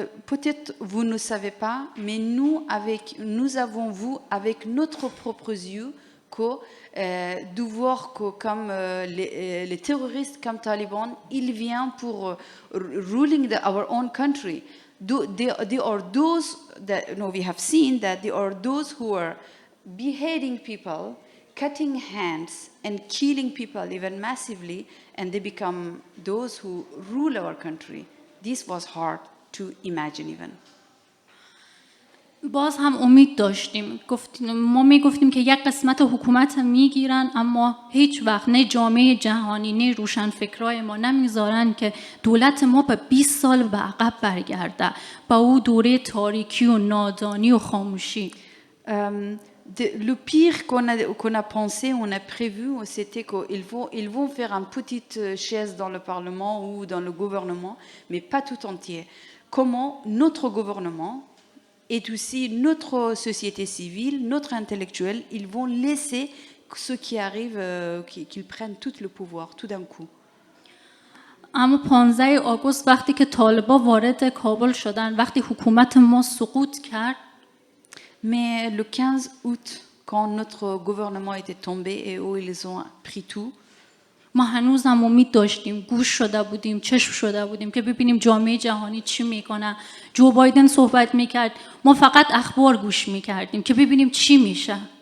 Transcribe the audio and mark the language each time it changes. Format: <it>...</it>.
<fr>Peut-être vous ne savez pas, mais nous avons vu avec notre propre yeux que de voir que comme les terroristes comme Taliban, ils viennent pour</fr> <en>ruling our own country. They are those that we have seen that they are those who are beheading people, cutting hands and killing people even massively, and they become those who rule our country. This was hard to imagine even.</en> <fa>باز هم امید داشتیم. ما میگفتیم که یک قسمت حکومت میگیرن اما هیچ وقت نه جامعه جهانی نه روشنفکرای ما نمیذارن که دولت ما به 20 سال به عقب برگرده با او دوره تاریکی و نادانی و خاموشی.</fa> <fr>Le pire qu'on a pensé, on a prévu, c'était qu'ils vont faire une petite chaise dans le Parlement ou dans le gouvernement, mais pas tout entier. Comment notre gouvernement et aussi notre société civile, notre intellectuel, ils vont laisser ce qui arrive, qu'ils prennent tout le pouvoir, tout d'un coup.</fr> <fa>اما 15 آگوست وقتی که طالبا وارد کابل شدن، وقتی حکومت ما سقوط کرد،</fa> <fr>Mais le 15 août, quand notre gouvernement était tombé et où ils ont pris tout,</fr> <fa>ما هنوز هم امید داشتیم، گوش شده بودیم، چشم شده بودیم که ببینیم جامعه جهانی چی میکنه. جو بایدن صحبت میکرد، ما فقط اخبار گوش میکردیم که ببینیم چی میشه.</fa>